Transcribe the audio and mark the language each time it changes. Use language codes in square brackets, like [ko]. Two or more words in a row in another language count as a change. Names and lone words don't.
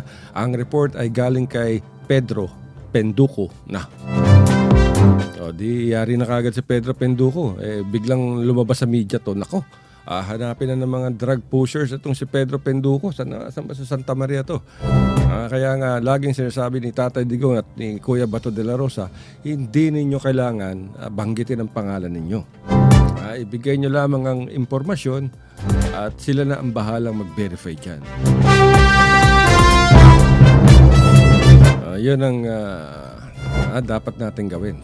[tl] Ang report ay galing kay Pedro Penduko na. Di yari na kagad si Pedro Penduko. Biglang lumabas sa media to. Nako, hanapin na ng mga drug pushers itong si Pedro Penduko. Saan ba sa Santa Maria to? Kaya nga, laging sinasabi ni Tatay Digong at ni Kuya Bato de la Rosa, hindi ninyo kailangan banggitin ang pangalan ninyo. Ibigay nyo lamang ang impormasyon at sila na ang bahalang mag-verify dyan. Yun ang dapat natin gawin.